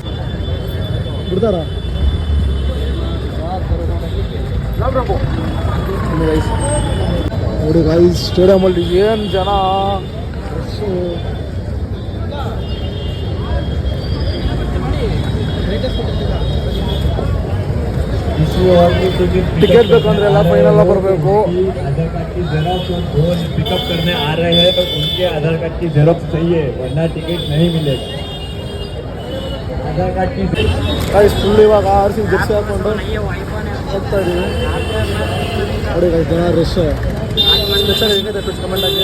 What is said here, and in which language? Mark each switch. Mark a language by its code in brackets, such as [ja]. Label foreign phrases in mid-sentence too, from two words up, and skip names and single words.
[kn] ಬಿಡ್ತಾರ ನೋಡಿ ಗಾಯ್ಸ್, ಸ್ಟೇಡಿಯಮಲ್ಲಿ ಏನು ಜನ. ಟಿಕೆಟ್ ಬೇಕಂದ್ರೆ ಎಲ್ಲ ಫೈನಲ್ ಬರಬೇಕು. [hi] आधार कार्ड की जेरॉक्स और वो पिकअप करने आ रहे हैं तो उनके आधार कार्ड की जेरॉक्स चाहिए, वरना टिकट नहीं मिलेगा. आधार कार्ड की [kn] ಗಾಯ್ಸ್ ಫುಲ್ ಇವಾಗ ಆರ್ಸಿ ಜರ್ಸಿ ಹಾಕೊಂಡು ಹೋಗ್ತಾ ಇದೀವಿ ನೋಡಿ ಗಾಯ್ಸ್. ಜನ [en] rush special [kn] ಹೇಗಿದೆ [en] please comment [kn] ಆಗಿ.